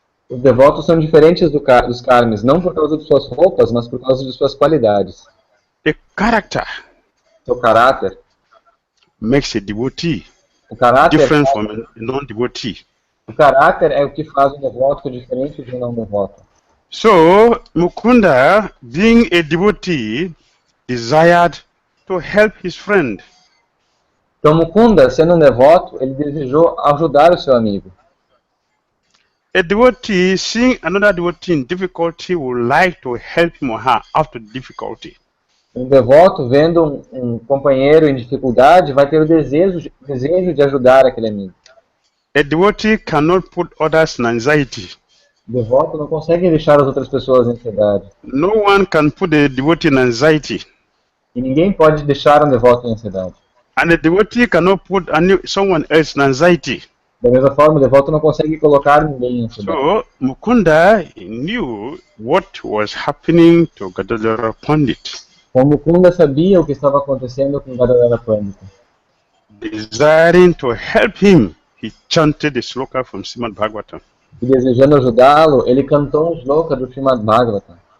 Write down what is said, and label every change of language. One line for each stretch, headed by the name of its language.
Portuguese: Os devotos são diferentes dos karmis, não por causa de suas roupas, mas por causa de suas qualidades.
English: The character
Portuguese: Seu caráter.
English: makes a devotee
Portuguese: O caráter,
English: different from a non-devotee.
Portuguese: o caráter é o que faz um devoto diferente de um não devoto.
English: So Mukunda, being a devotee, desired to help his friend.
Portuguese: Então Mukunda, sendo um devoto, ele desejou ajudar o seu amigo.
English: A devotee, seeing another devotee in difficulty, would like to help him or her out of difficulty.
Portuguese: Um devoto, vendo um companheiro em dificuldade, vai ter o desejo de ajudar aquele amigo.
English: A devotee cannot put others in anxiety.
Portuguese: O devoto não consegue deixar as outras pessoas em ansiedade.
English: No one can put a devotee in anxiety.
Portuguese: E ninguém pode deixar um devoto em ansiedade.
English: And a devotee cannot put someone else in anxiety.
Portuguese: Da mesma forma, o devoto não consegue colocar ninguém em ansiedade.
English: So Mukunda knew what was happening to Gadadhara Pandit.
Portuguese: Então Mukunda sabia o que estava acontecendo com Gadadhara Pandita.
English: Desiring to help him, he chanted the sloka from Srimad Bhagavatam.
Portuguese: e desejando ajudá-lo, ele cantou um shloka do Srimad Bhagavatam.